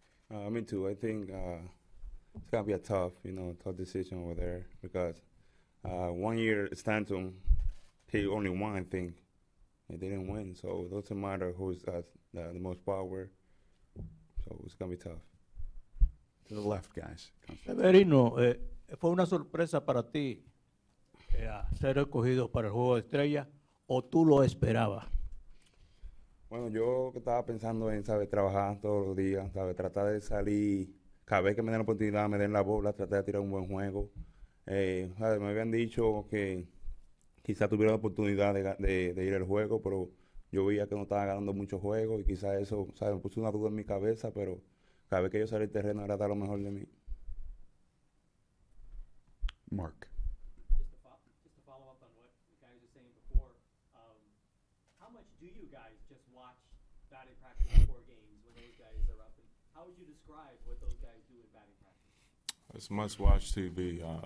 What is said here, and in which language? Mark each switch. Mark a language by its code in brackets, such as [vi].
[en] Me too. I think it's going to be a tough decision over there because 1 year Stanton, he only won, I think. He didn't win, so it doesn't matter who's got the most power. So it's going to be tough. To the left, guys. [es] Severino, ¿fue una sorpresa para ti ser escogido para el Juego de Estrella o tú lo esperabas? Bueno, yo estaba pensando en, trabajar todos los días, tratar de salir, cada vez que me den la oportunidad, me den la bola, tratar de tirar un buen juego. Me habían dicho que quizás tuviera la oportunidad de ir al juego, pero yo veía que no estaba ganando muchos juegos y quizás eso, me puso una duda en mi cabeza, pero cada vez que yo salí al terreno era dar lo mejor de mí. [en] Mark. Just to follow up on what you guys were saying before, how much do you guys just watch batting practice before games when those guys are up? And how would you describe what those guys do in batting practice? It's must-watch TV.